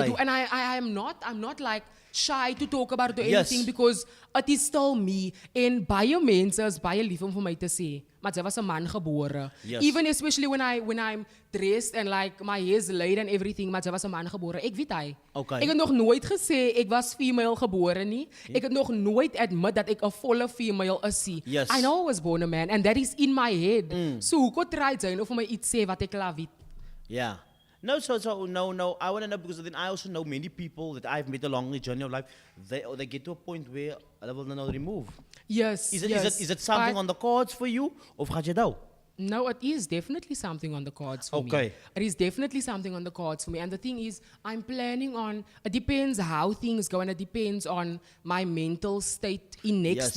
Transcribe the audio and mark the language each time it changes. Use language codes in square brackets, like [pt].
[en] I do, and I'm not like shy to talk about it or Yes. anything because it is still me. [af] En baie mense is baie lief om vir my te sê, maar sy was 'n man gebore. [en] Yes. Even especially when I'm dressed and like my hair's laid and everything, [af] maar sy was 'n man gebore. Ek weet hy. [en] Okay. [af] Ek het nog nooit gesê ek was female gebore nie. Ek het nog nooit admit dat ek 'n volle female is nie. [en] Yes. I know I was born a man and that is in my head. [af] So hoekom try jy nou vir my iets sê wat ek laat weet? [en] Yeah. No, no. I want to know because then I also know many people that I've met along the journey of life. They get to a point where they will not remove. Yes. Is it yes. is it something But- on the cards for you, [af] of gaat jy nou? [en] No, it is definitely something on the cards for me. Okay. It is definitely something on the cards for me. And the thing is, I'm planning on, it depends how things go and it depends on my mental state in next